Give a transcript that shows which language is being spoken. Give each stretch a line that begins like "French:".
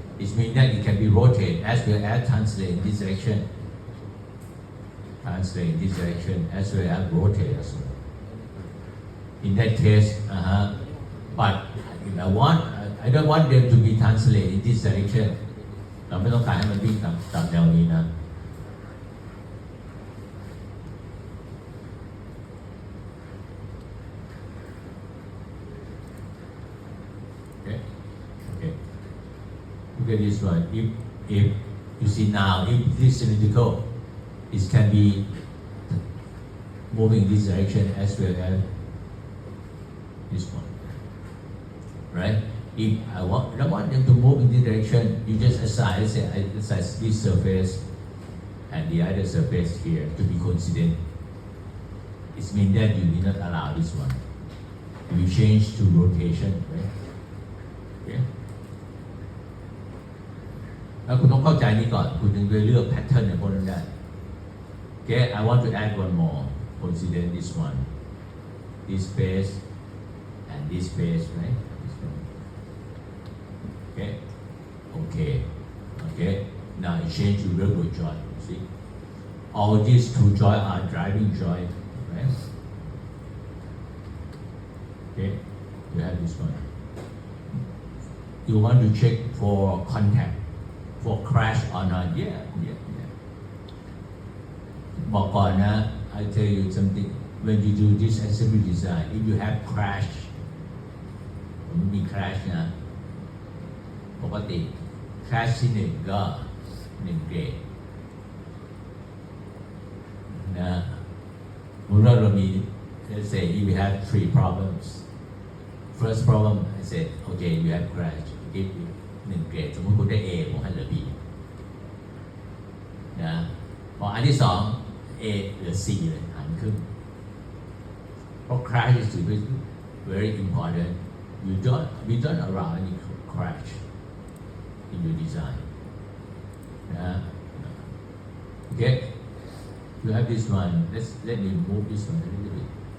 English: It means that it can be rotated as well as translate in this direction. Translate in this direction as well as rotate as well. In that case, but if I don't want them to be translated in this direction.
Thai: เราไม่ต้องการให้มันวิ่งตามแนวนี้นะ
English: Okay. Look at this one. If you see now, if this cylindrical, it can be moving in this direction as well as this one, right? If I don't want them to move in this direction, you just assign this surface and the other surface here to be coincident. It means that you did not allow this one. You change to rotation, right? Okay.
Thai: แล้วคุณต้องเข้าใจนี้ก่อนคุณถึงจะเลือกแพทเทิร์นในพวกนั้นได้
English: Okay, I want to add one more. Consider this one, this space and this space, right? Okay. Now it change to railroad joint. See, all these two joints are driving joint, right? Okay, you have this one. You want to check for contact, for crash or not? Yeah.
Thai: บอกก่อนนะ
English: I tell you something. When you do this assembly design, if you have crash,
Thai: มันมี crash นะ ปกติ crash ที่หนึ่งก็1 เกรดนะเมื่อเรามี
English: let's say if we have 3 problems. First problem, I said, okay, you have crash. Give you 1
Thai: เกรด สมมติคุณได้ A ผมให้เหลือ B นะพออันที่ 2 A เหลือ C เลยหันขึ้นเพราะ
English: crash is very important. We don't allow any crash in your design. Okay, you have this one. Let me move this one a little bit.